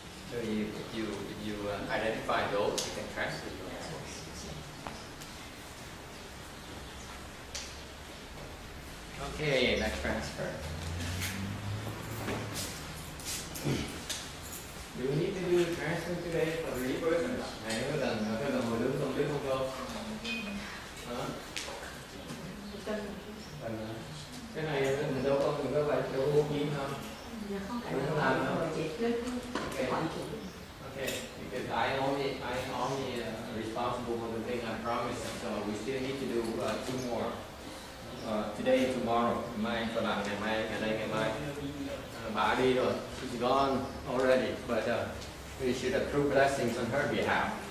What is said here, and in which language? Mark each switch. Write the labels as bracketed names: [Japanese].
[English] So if you identify those, you can transfer them as well. Okay, next transfer. Do you need to do the transfer today for the rebirth or not? [Vietnamese] Này có cần ngồi đứng không biết không? Hả? Cái này mình đâu có phải bố trí không? Mình không làm đâu. [English] Okay, because I only responsible for the thing I promised, so we still need to do 2 more. Today and tomorrow. [Vietnamese] Mai còn làm ngày mai, ngày mai. Bà đi rồi, [English] she's gone already, but we should accrue blessings on her behalf.